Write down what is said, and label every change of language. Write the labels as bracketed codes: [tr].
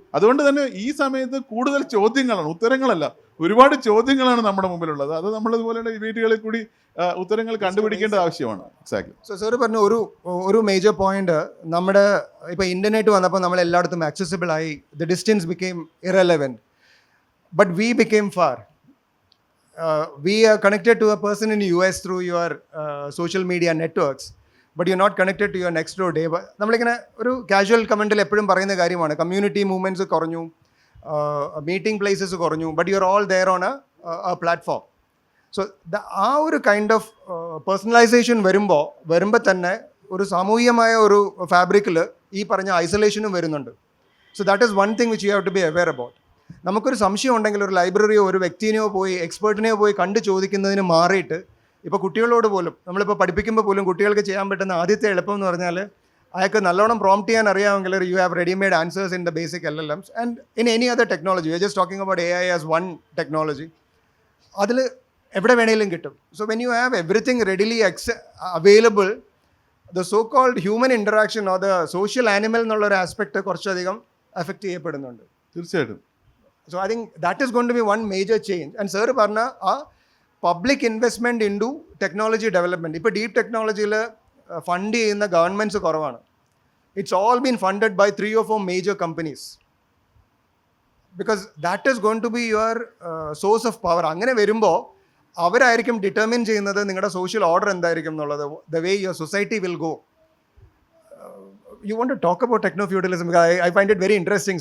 [ml] അതുകൊണ്ട് തന്നെ ഈ സമയത്ത് കൂടുതൽ ചോദ്യങ്ങളാണ്, ഉത്തരങ്ങളല്ല, ഒരുപാട് ചോദ്യങ്ങളാണ് നമ്മുടെ മുമ്പിലുള്ളത്. അത് നമ്മളിതുപോലെയുള്ള ഡിബേറ്റുകളിൽ കൂടി ഉത്തരങ്ങൾ കണ്ടുപിടിക്കേണ്ട ആവശ്യമാണ്. [en] Exactly. [ml] സോ സാർ പറഞ്ഞ ഒരു മേജർ പോയിന്റ്, നമ്മുടെ ഇപ്പോൾ ഇന്റർനെറ്റ് വന്നപ്പോൾ നമ്മൾ എല്ലായിടത്തും ആക്സസിബിൾ ആയി, [en] The distance became irrelevant. But we became far. We are connected to a person in the US through your social media networks, but you're not connected to your next door neighbor. [ml] നമ്മളിങ്ങനെ ഒരു casual കമൻറ്റിൽ എപ്പോഴും പറയുന്ന കാര്യമാണ്, community movements കുറഞ്ഞു, meeting places കുറഞ്ഞു, [en] But you are all there on a platform. [ml] So ആ ഒരു കൈൻഡ് ഓഫ് പേഴ്സണലൈസേഷൻ വരുമ്പോൾ തന്നെ ഒരു സാമൂഹികമായ ഒരു ഫാബ്രിക്കിൽ ഈ പറഞ്ഞ ഐസൊലേഷനും വരുന്നുണ്ട്. [en] So that is one thing which you have to be aware about. [ml] നമുക്കൊരു സംശയം ഉണ്ടെങ്കിൽ ഒരു ലൈബ്രറിയോ ഒരു വ്യക്തിനെയോ പോയി എക്സ്പേർട്ടിനെയോ പോയി കണ്ടു ചോദിക്കുന്നതിന് മാറിയിട്ട്, ഇപ്പോൾ കുട്ടികളോട് പോലും നമ്മളിപ്പോൾ പഠിപ്പിക്കുമ്പോൾ പോലും കുട്ടികൾക്ക് ചെയ്യാൻ പറ്റുന്ന ആദ്യത്തെ എളുപ്പം എന്ന് പറഞ്ഞാൽ അയാൾക്ക് നല്ലോണം പ്രോംപ്റ്റ് ചെയ്യാൻ അറിയാമെങ്കിൽ [en] You have readymade answers in the basic LLMs and in any other technology. We are just talking about AI as one technology. [ml] അതിൽ എവിടെ വേണമെങ്കിലും കിട്ടും. [en] so when you have everything readily available, the so called human interaction or the social animal [ml] എന്നുള്ളൊരു aspect കുറച്ചധികം effect ചെയ്യപ്പെടുന്നുണ്ട്. തീർച്ചയായിട്ടും. [en] So I think that is going to be one major change. [ml] And sir പറഞ്ഞ ആ public investment in to technology development, ഇപ്പോൾ deep ടെക്നോളജിയിൽ fund ചെയ്യുന്ന governments കുറവാണ്. [en] It's all been funded by 3 or 4 major companies, because that is going to be your source of power. [ml] അങ്ങനെ വരുമ്പോൾ അവരായിരിക്കും determine ചെയ്യുന്നത് നിങ്ങളുടെ സോഷ്യൽ ഓർഡർ എന്തായിരിക്കും എന്നുള്ളത്, [en] The way your society will go. You want to talk about techno-feudalism? I find it very interesting.